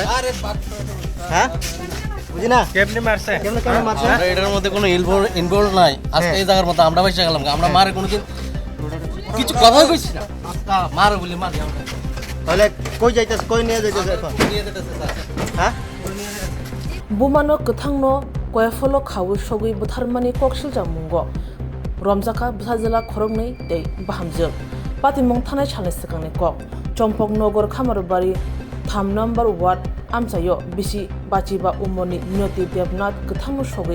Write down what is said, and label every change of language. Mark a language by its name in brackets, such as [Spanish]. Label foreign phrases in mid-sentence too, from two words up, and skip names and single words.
[Bangla] হ্যাঁ বুঝি না কেমনে মারছে? কেমনে কেমনে মারছে? এটার মধ্যে কোনো ইনভলভ নাই। আজকে এই জায়গার মতো আমরা বসে গেলাম, আমরা মারে কোনোদিন কিছু কথাই কইছি না। মার বলি মার। তাহলে কই যাইতাছ, কই নিয়ে যাইতাছ এখন? নিয়ে যেতেছে স্যার। হ্যাঁ [Kok Borok] Bumano Kwthangno Kwthangno Khawu Sogwi Bwtharmani Khoroknwi Romjakkha Bwsajwla Khoroknwi tei Bahamjwk Patimungo thanai salai sikangni kok Chompoknogor Khamarobari 3 number ward Amchayo bisi bachiba umoni minoti debnath Kwthangno Sogwi